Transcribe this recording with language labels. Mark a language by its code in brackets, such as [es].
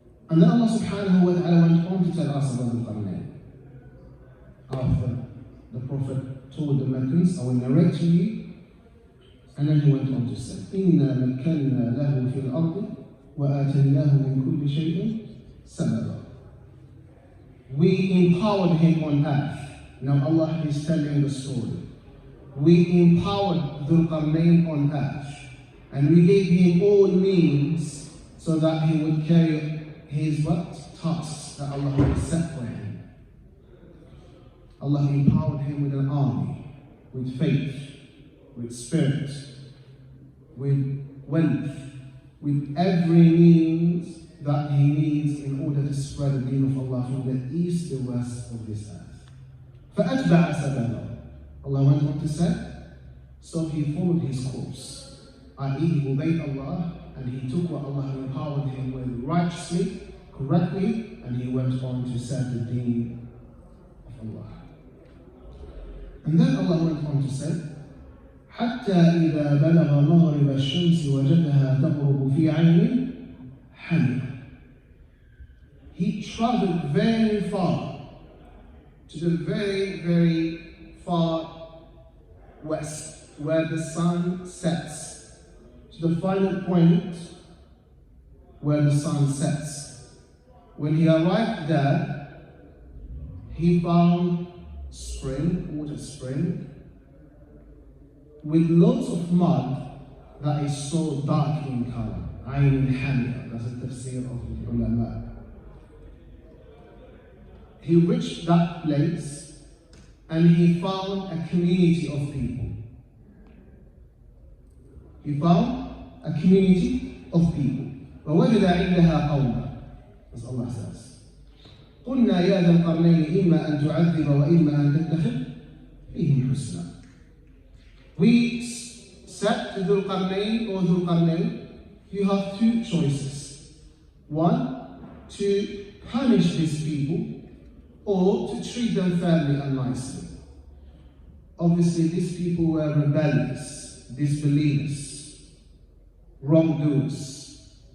[en] And then Allah subhanahu wa ta'ala went on to tell us about Dhul-Qarnain. After the Prophet told the Meccans, I will narrate to you. And then he went on to say, [ar] إِنَّا مَكَّنَّا لَهُ فِي الْأَرْضِ وَآتَيْنَاهُ مِنْ كُلِّ شَيْءٍ سَبَبًا. [en] We empowered him on earth. Now Allah is telling the story. We empowered Dhul-Qarnain on earth. And we gave him all means so that he would carry his tasks that Allah had set for him. Allah empowered him with an army, with faith, with spirit, with wealth, with every means that he needs in order to spread the deen of Allah from the east to the west of this earth. [ar] فَأَتْبَعَ سَبَبًا. [en] Allah went on to say, so he followed his course, i.e. he obeyed Allah and he took what Allah empowered him with righteously, correctly, and he went on to serve the deen of Allah. And then Allah went on to say, [ar] حتى إذا بلغ مغرب الشمس وجدها تغرب في عين حمية. [en] He traveled very far to the very far west, where the sun sets, to the final point where the sun sets. When he arrived there, he found water spring, with lots of mud that is so dark in color. Ayn Hamia, that's the tafsir of the ulama. He reached that place and he found a community of people. He found a community of people. [ar] ووجد عندها قوما, [en] as Allah says. [ar] قلنا يا ذا القرنين إما أن تعذب وإما أن تتخذ فيهم حسنا. [en] We said to Dhul-Qarnain, or Dhul-Qarnain, you have two choices. One, to punish these people, or to treat them fairly and nicely. Obviously, these people were rebellious, disbelievers, wrongdoers.